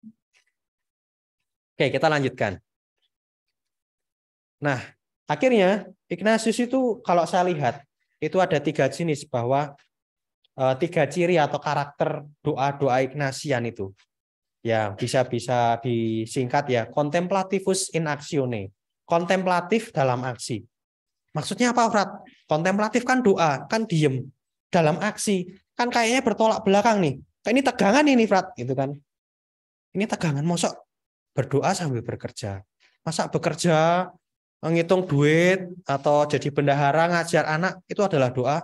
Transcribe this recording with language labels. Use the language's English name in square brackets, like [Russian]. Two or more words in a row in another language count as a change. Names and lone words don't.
[Indonesian] Oke, kita lanjutkan. Nah, akhirnya Ignatius itu kalau saya lihat itu ada 3 jenis bahwa 3 ciri atau karakter doa-doa Ignatian itu. Ya, bisa disingkat ya, [Latin] contemplativus in actione. [Indonesian] Kontemplatif dalam aksi. Maksudnya apa, Frat? Kontemplatif kan doa, kan diem. Dalam aksi, kan kayaknya bertolak belakang nih. Kayak ini tegangan ini, Frat, gitu kan. Ini tegangan, mosok berdoa sambil bekerja. Masa bekerja, menghitung duit, atau jadi bendahara, ngajar anak, itu adalah doa.